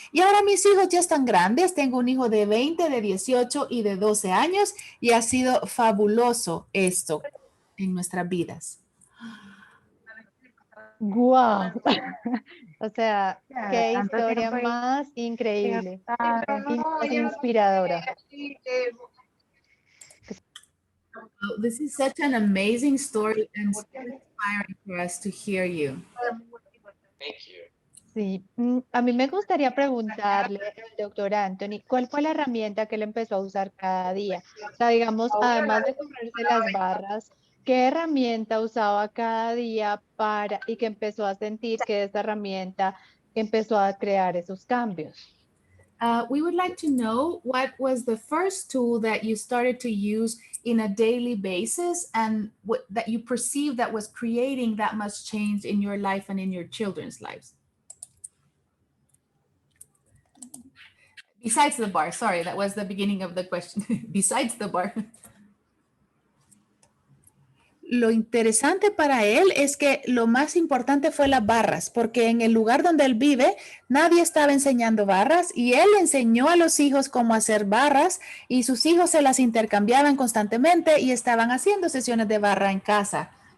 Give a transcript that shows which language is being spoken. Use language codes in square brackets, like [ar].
[es] Y ahora mis hijos ya están grandes, tengo un hijo de 20, de 18 y de 12 años y ha sido fabuloso esto en nuestras vidas. ¡Guau! O sea, qué historia más increíble y más inspiradora. [en] Oh, this is such an amazing story and so inspiring for us to hear you. Thank you. [es] Sí, a mí me gustaría preguntarle al doctor Anthony, ¿cuál fue la herramienta que él empezó a usar cada día? O sea, digamos, además de correrse las barras, ¿qué herramienta usaba cada día y que empezó a sentir que esa herramienta empezó a crear esos cambios? [en] We would like to know what was the first tool that you started to use in a daily basis and that you perceived that was creating that much change in your life and in your children's lives. Besides the bar, sorry, that was the beginning of the question. Besides the bar. [es] Lo interesante para él es que lo más importante fue las barras, porque en el lugar donde él vive, nadie estaba enseñando barras y él enseñó a los hijos cómo hacer barras y sus hijos se las intercambiaban constantemente y estaban haciendo sesiones de barra en casa.